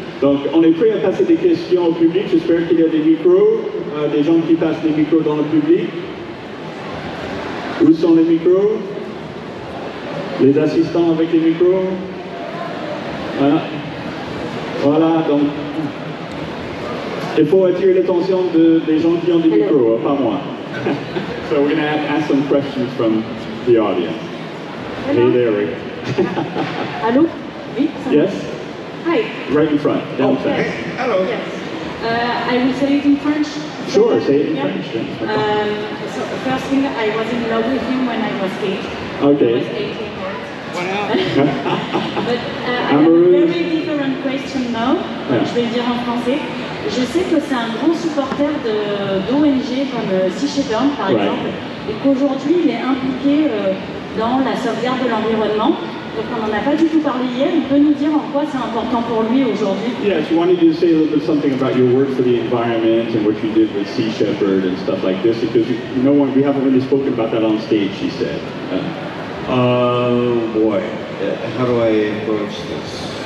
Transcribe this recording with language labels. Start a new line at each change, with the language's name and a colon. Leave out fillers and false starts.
French: Donc on est prêt à passer des questions au public, j'espère qu'il y a des micros, des gens qui passent des micros dans le public. Où sont les micros? Les assistants avec les micros? Voilà. Voilà, donc il faut attirer l'attention des gens qui ont des micros, pas moi.
English: So we're going to ask some questions from the audience. Hello. Hey there, Rick. Hello?
French: Oui,
English: Yes? Hi. Right in front, downstairs. Yes. Hello. Yes. I will say it in French. Sure, say it in Yeah. French. So first thing, I was in love with him when I was 8. Okay. I was 18 years. What happened? But I have a very different question now. Yeah.
French: Je vais le dire en français. Je sais que c'est un grand supporter d'ONG comme Sea Shepherd, par
English: Right.
French: exemple, et qu'aujourd'hui, il est impliqué dans la sauvegarde de l'environnement. Donc on n'en a pas du tout parlé hier. Il peut nous dire en quoi c'est important pour lui aujourd'hui?
English: Yes, you wanted to say a little bit something about your work for the environment and what you did with Sea Shepherd and stuff like this, because we haven't really spoken about that on stage, she said. Oh boy, how do I approach this?